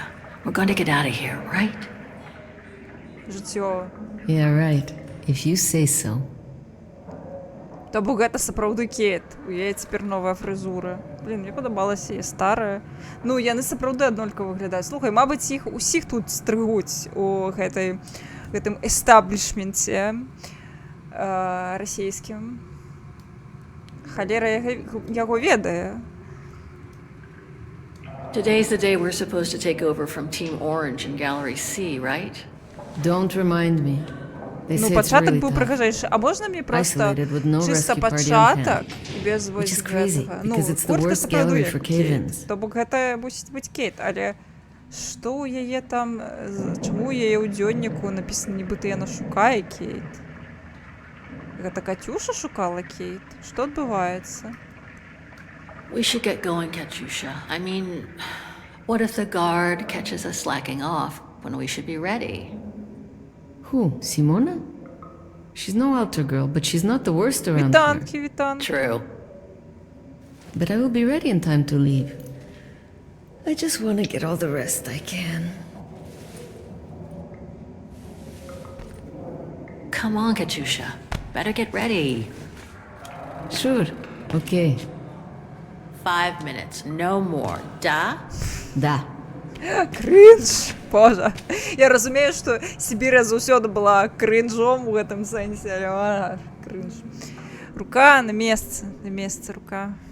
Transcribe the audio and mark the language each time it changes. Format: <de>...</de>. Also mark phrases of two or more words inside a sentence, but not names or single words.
<en>We're going to get out of here, right?</en> <be>Жыццё.</be> <en>Yeah, right. If you say so.</en> <be>То бо гэта сапраўды Кейт. У яе цяпер новая фрызура. Блін, мне падабалася яе старая. Ну, яны сапраўды аднолькава выглядаюць. Слухай, мабыць, іх усіх тут стрыгуць у гэтым эстаблішменце расійскім. Халера яго ведае.</be> <en>Today's the day we're supposed to take over from Team Orange in Gallery C, right? Don't remind me. They</en> <be>Ну,</be> <en>say it's</en> <be>пачатак</be> <en>really</en> <be>быў</be> <en>tough.</en> <be>прыгажэйшы. А можна мне проста</be> <en>Isolated with no</en> <be>чыста</be> <en>rescue party on</en> <be>пачатак</be> <en>hand.</en> <be>без</be> <en>Which</en> <be>вось</be> <en>is crazy,</en> <be>гэтага?</be> <en>because it's the</en> <be>фотка</be> <en>worst</en> <be>сапраўды</be> <en>gallery</en> <be>як</be> <en>for</en> <be>Кейт.</be> <en>cave-ins.</en> <be>То бок гэта мусіць быць Кейт, але што ў яе там, чаму ў яе ў дзённіку напісана, нібыта яна шукае Кейт? Гэта Катюша шукала Кейт? Што адбываецца?</be> <en>We should get going, Katyusha. I mean, what if the guard catches us slacking off when we should be ready? Who? Simona? She's no altar girl, but she's not the worst around here.</en> <be>Вітанки, вітанки.</be> <en>True. But I will be ready in time to leave. I just want to get all the rest I can. Come on, Katyusha. Better get ready. Sure. Okay. 5 minutes, no more.</en> <ru>Da? Да.</ru> <be>Кринж. Боже. Я разумею, что Сибирия заўсёды была кринжом</be> <ru>в этом сенсе,</ru> <be>але кринж. Рука на месцы рука.</be>